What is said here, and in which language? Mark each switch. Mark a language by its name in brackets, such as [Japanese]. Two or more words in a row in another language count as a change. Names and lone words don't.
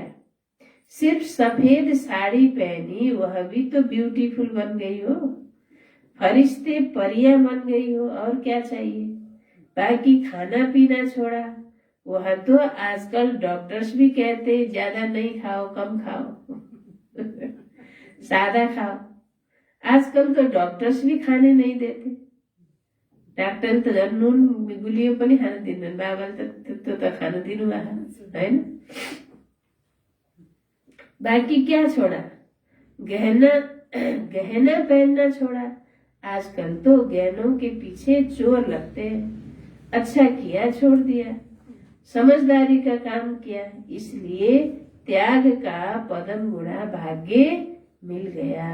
[Hindi] सिर्फ सफेद साड़ी पहनी, वह भी तो ब्यूटीफुल बन गई हो, फरिश्ते परियां बन गई हो, और क्या चाहिए? बाकी खाना पीना छोड़ा, वह तो आजकल डॉक्टर्स भी कहते ज्यादा नहीं खाओ, कम खाओ सादा खाओ। आजकल तो डॉक्टर्स भी खाने नहीं देते। [Nepali] डाक्टर त झन् नुन गुलियो पनि खान दिँदैन, बाबाले त त्यो त खान दिनु भएको हैन। [Hindi] बाकी क्या छोड़ा? गहना पहनना छोड़ा। आजकल तो गहनों के पीछे चोर लगते हैं। अच्छा किया, छोड़ दिया, समझदारी का काम किया, इसलिए त्याग का पदम गुणा भाग्य मिल गया।